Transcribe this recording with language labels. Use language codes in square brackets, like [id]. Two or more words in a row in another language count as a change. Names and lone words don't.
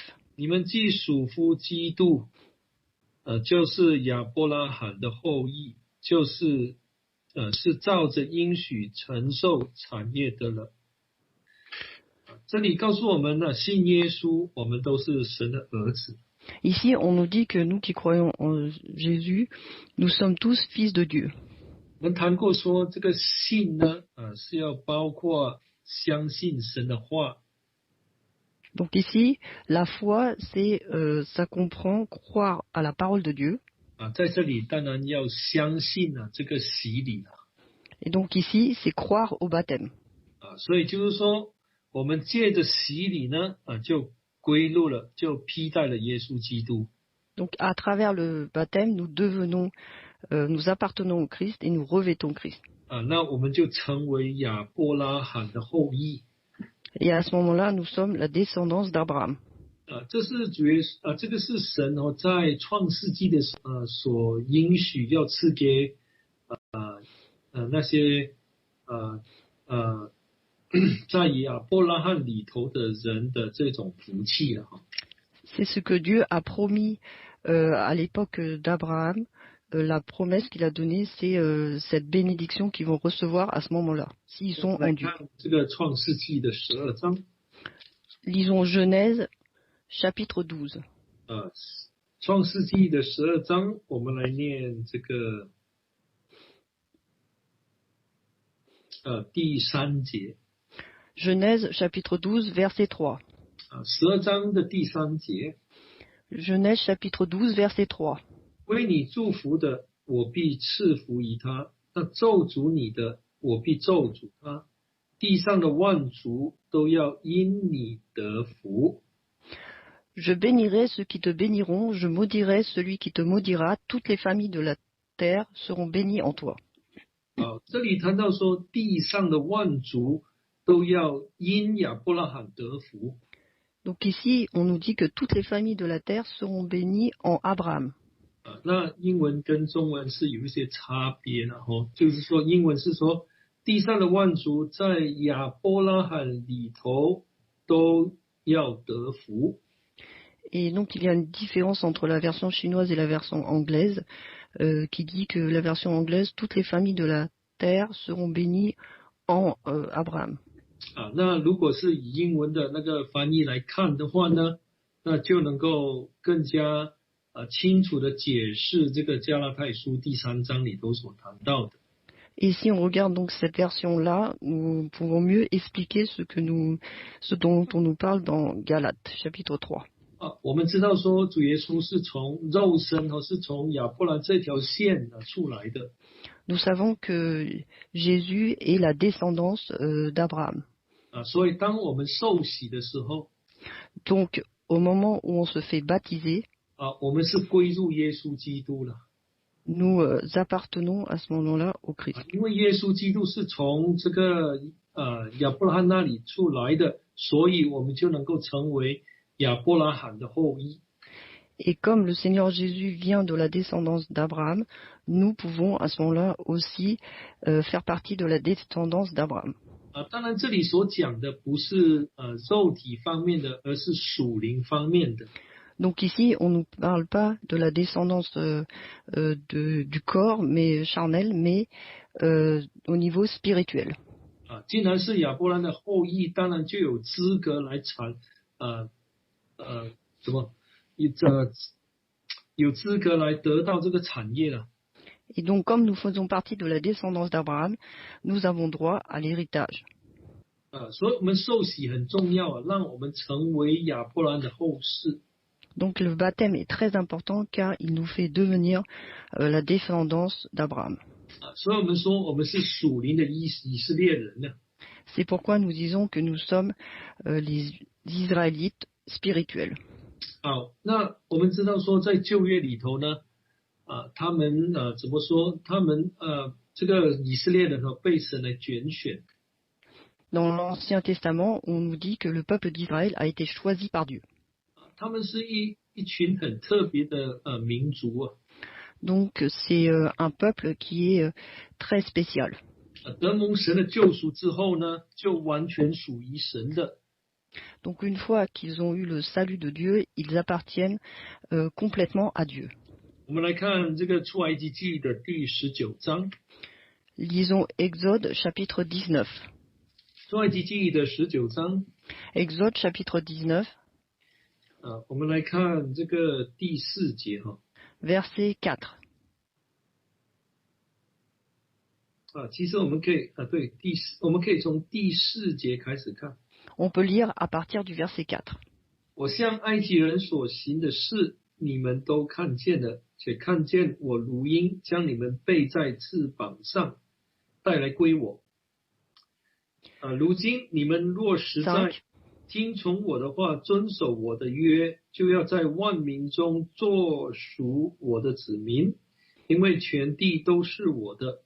[zh] 你们既属乎基督，就是亚伯拉罕的后裔，就是是照着应许承受产业的了。这里告诉我们呢，信耶稣，我们都是神的儿子。 [fr] Ici, on nous dit que nous qui croyons en Jésus, nous sommes tous fils de Dieu. [zh] 我们谈过说，这个信呢，是要包括相信神的话。 [fr] Donc ici, la foi, ça comprend croire à la parole de Dieu. [zh] 在这里当然要相信这个洗礼。 [fr] Et donc ici, c'est croire au baptême. [zh] 所以就是说，我们借着洗礼呢，就归入了，就披戴了耶稣基督。 [fr] Donc à travers le baptême, nous appartenons au Christ et nous revêtons Christ. [zh] 那我们就成为亚伯拉罕的后裔。 [fr] Et à ce moment-là, nous sommes la descendance d'Abraham. [zh] 这个是神在创世纪的所应许要赐给那些在亚伯拉罕里头的人的这种福气了。 [fr] C'est ce que Dieu a promis à l'époque d'Abraham. La promesse qu'il a donnée, c'est cette bénédiction qu'ils vont recevoir à ce moment-là, s'ils sont en Dieu. [zh] 这个创世纪的12章。 [fr] Lisons Genèse chapitre 12. [zh] 创世纪的12章，我们来念这个第3节。 [fr] Genèse chapitre 12, verset 3. [zh] 12 章的第3节。 [fr] Genèse chapitre 12, verset 3. [zh] 为你祝福的，我必赐福于他；那咒诅你的，我必咒诅他。地上的万族都要因你得福。 [fr] Je bénirai ceux qui te béniront, je maudirai celui qui te maudira, toutes les familles de la terre seront bénies en toi. [zh] 这里谈到说，地上的万族都要因亚伯拉罕得福。 [fr] Donc ici, on nous dit que toutes les familles de la terre seront bénies en Abraham. [zh] 那英文跟中文是有一些差别的就是说，英文是说地上的万族在亚伯拉罕里头都要得福。 [fr] Et donc il y a une différence entre la version chinoise et la version anglaise, qui dit que la version anglaise, toutes les familles de la terre seront bénies en Abraham. [zh] 那如果是以英文的那个翻译来看的话呢，那就能够更加清楚的解释这个加拉太书第3章里头所谈到的。 [fr] Et si on regarde donc cette version-là, nous pouvons mieux expliquer ce dont on nous parle dans Galates, chapitre 3. [zh] 我们知道说主耶稣是从肉身和是从亚伯兰这条线出来的。 [fr] Nous savons que Jésus est la descendance d'Abraham. [zh] 所以当我们受洗的时候， [fr] Donc, au moment où on se fait baptiser, [zh] 我们是归入耶稣基督了。 [fr] nous appartenons à ce moment-là au Christ. [zh] 因为耶稣基督是从这个亚伯拉罕那里出来的，所以我们就能够成为亚伯拉罕的后裔。 [fr] Et comme le Seigneur Jésus vient de la descendance d'Abraham, nous pouvons à ce moment-là aussi faire partie de la descendance d'Abraham. [zh] 当然这里所讲的不是肉体方面的，而是属灵方面的。 [fr] Donc ici, on ne parle pas de la descendance du corps, mais charnel, mais au niveau spirituel. [zh] 既然是亚伯兰的后裔，当然就有资格来有资格来得到这个产业了。 [fr] Et donc, comme nous faisons partie de la descendance d'Abraham, nous avons droit à l'héritage. [zh] 所以我们受洗很重要让我们成为亚伯兰的后世。 [fr] Donc le baptême est très important car il nous fait devenir la descendance d'Abraham. [zh] 所以我们说我们是属灵的以色列人呢。 [fr] C'est pourquoi nous disons que nous sommes les Israélites spirituels. [zh] 好，那我们知道说在旧约里头呢，他们怎么说？他们这个以色列人被神来拣选。 [fr] Dans l'Ancien Testament, on nous dit que le peuple d'Israël a été choisi par Dieu. [zh] 他们是一群很特别的民族。 [fr] Donc c'est un peuple qui est très spécial. [zh] 得蒙神的救赎之后呢，就完全属于神的。 [fr] Donc une fois qu'ils ont eu le salut de Dieu, ils appartiennent complètement à Dieu. [zh] 我们来看这个出埃及记的第19章。 [fr] Lisons Exode chapitre 19. [zh] 出埃及记的19章。 [fr] Exode chapitre 19. [zh] 我们来看这个第4节 [fr] Verset 4. [zh] 其实我们可以我们可以从第4节开始看。 [fr] On peut lire à partir du verset 4. [zh] 我向埃及人所行的事，你们都看见了，且看见我如鹰将你们背在翅膀上，带来归我。如今你们若实在听从我的话，遵守我的约，就要在万民中作属我的子民，因为全地都是我的。